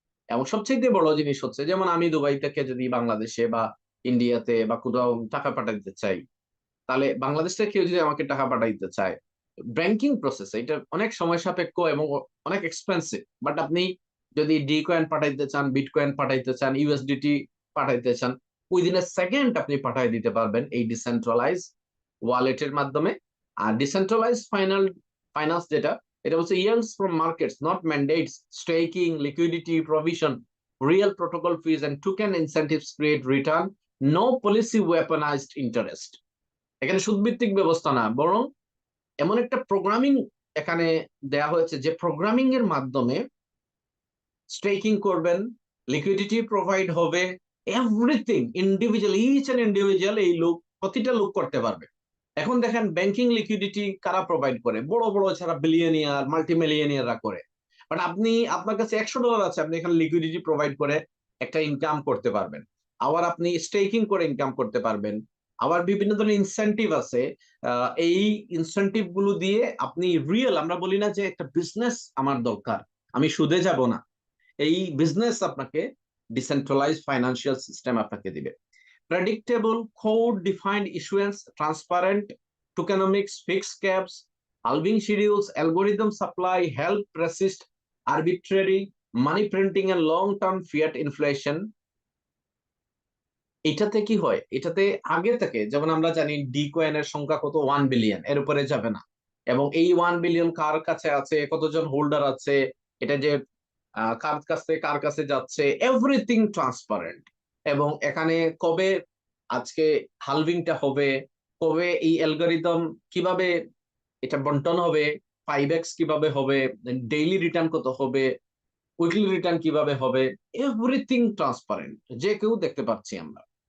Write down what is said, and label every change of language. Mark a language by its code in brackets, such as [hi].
[bn] এবং সবচেয়ে বড় জিনিস হচ্ছে, যেমন আমি দুবাই থেকে যদি বাংলাদেশে বা ইন্ডিয়াতে বা কোথাও টাকা পাঠাইতে চাই, তাহলে বাংলাদেশ থেকে কেউ যদি আমাকে টাকা পাঠাইতে চায়, ব্যাংকিং প্রসেস এটা অনেক সময় সাপেক্ষ এবং অনেক এক্সপেন্সিভ। বাট আপনি যদি ডি কয়েন পাঠাইতে চান, বিটকয়েন পাঠাইতে চান, ইউএসডিটি পাঠাইতে চান, [en] within a second [bn] আপনি পাঠাই দিতে পারবেন এই ডিসেন্ট্রালাইজ ওয়ালেটের মাধ্যমে। আর ডিসেন্ট্রালাইজ ফাইন্যান্স যেটা, এটা হচ্ছে [en] yields from markets, not mandates, staking, liquidity provision, real protocol fees and token incentives create return, no policy weaponized interest। [bn] এখানে সুদভিত্তিক ব্যবস্থা না, বরং এমন একটা প্রোগ্রামিং এখানে দেয়া হয়েছে, যে প্রোগ্রামিং এর মাধ্যমে স্টেকিং করবেন, লিকুইডিটি প্রোভাইড হবে, [en] everything individual, each and individual [bn] এই লোক, প্রতিটা লোক করতে পারবে। এখন দেখেন ব্যাংকিং লিকুইডিটি কারা প্রোভাইড করে? বড় বড় যারা বিলিয়নিয়ার, মাল্টিমিলিয়নিয়াররা করে। বাট আপনি, আপনার কাছে $100 আছে, আপনি এখানে লিকুইডিটি প্রোভাইড করে একটা ইনকাম করতে পারবেন। আবার আপনি স্টেকিং করে ইনকাম করতে পারবেন। আবার বিভিন্ন ধরনের ইনসেনটিভ আছে। এই ইনসেনটিভ গুলো দিয়ে আপনি রিয়েল, আমরা বলি না যে একটা বিজনেস আমার দরকার, আমি সুদে যাব না, এই বিজনেস আপনাকে ডিসেন্ট্রালাইজ ফাইন্যান্সিয়াল সিস্টেম আপনাকে দিবে। [en] Predictable, code defined issuance, transparent tokenomics, fixed caps, halving schedules, algorithm supply help resist arbitrary money printing and long term fiat inflation। [bn] এটাতে কি হয়, এটাতে আগে থেকে যেমন আমরা জানি ডি কয়েনের সংখ্যা কত, 1 বিলিয়ন, এর উপরে যাবে না। এবং এই 1 বিলিয়ন কার কাছে আছে, কতজন হোল্ডার আছে, এটা যে কার কাছে কার কাছে যাচ্ছে, [en] Everything transparent. [bn] এবং এখানে কবে আজকে হালভিংটা হবে, কবে এই অ্যালগরিদম কিভাবে এটা বন্টন হবে, 5x কিভাবে হবে, ডেইলি রিটার্ন কত হবে, উইকলি রিটার্ন কিভাবে হবে, [en] everything transparent, [bn] যে কেউ দেখতে পাচ্ছি আমরা।